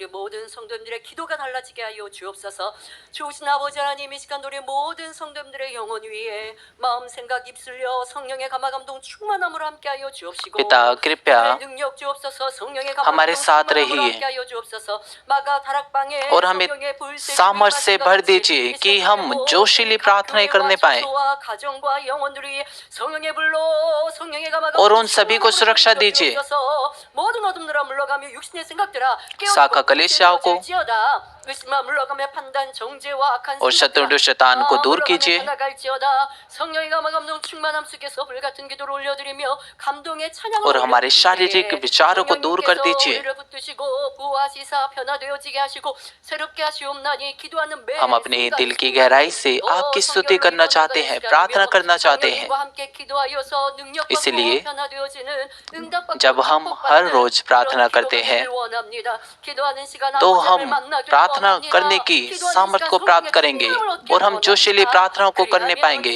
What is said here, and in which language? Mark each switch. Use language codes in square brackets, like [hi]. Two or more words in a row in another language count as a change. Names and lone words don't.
[hi] पिता कृपया हमारे साथ रहिए और हमें सामर्थ्य से भर दीजिए कि हम जोशीली प्रार्थनाएं करने पाए और उन सभी को सुरक्षा दीजिए। शाखा कलीसियाओं को [ko] 의심과 물러감의 판단, 정죄와 악한 [hi] और शत्रु शैतान को दूर कीजिए [ko] 성령의 감동 충만함 속에서 불같은 기도를 올려드리며 감동의 찬양을 [hi] और हमारे शारीरिक विचारों को दूर कर [ko] 성령님께서 [hi] दीजिए। [ko] 우리를 붙드시고 부하시사 변화되어지게 하시고 새롭게 하시옵나니 기도하는 매 [hi] हम अपने दिल की गहराई से आपकी स्तुति करना चाहते हैं, प्रार्थना करना चाहते हैं। इसलिए जब हम हर रोज प्रार्थना करते हैं तो हम प्रार्थना करने की सामर्थ्य को प्राप्त करेंगे और हम जोशीली प्रार्थनाओं को करने पाएंगे।